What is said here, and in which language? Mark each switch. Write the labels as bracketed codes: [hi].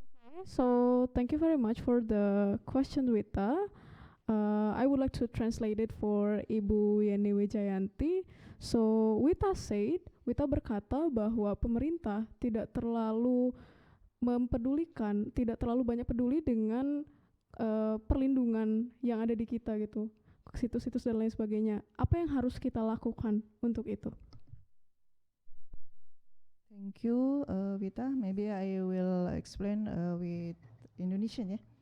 [en] Okay, so thank you very much for the question, Wita. I would like to translate it for Ibu Yeni Wijayanti. [id] So Wita berkata bahwa pemerintah tidak terlalu mempedulikan, tidak terlalu banyak peduli dengan perlindungan yang ada di kita gitu, situs-situs dan lain sebagainya. Apa yang harus kita lakukan untuk itu? [en] Thank you, Vita. Maybe I will explain with Indonesian ya.